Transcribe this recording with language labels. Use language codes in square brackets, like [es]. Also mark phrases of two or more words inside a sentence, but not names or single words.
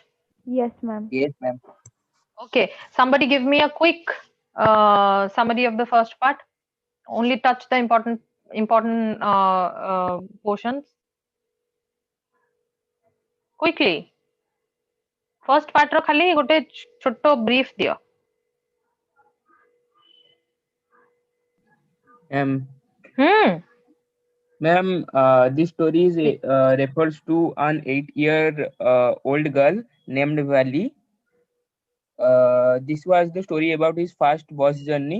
[en] Yes, ma'am. Yes, ma'am. Okay. Somebody give me a quick summary of the first part. Only touch the important portions. Quickly. First part [or] ର ଖାଲି ଗୋଟେ ଛୋଟ brief ଦିଅ. [en] Ma'am, this story is refers to an 8-year old girl named Valli. This was the story about his first bus journey.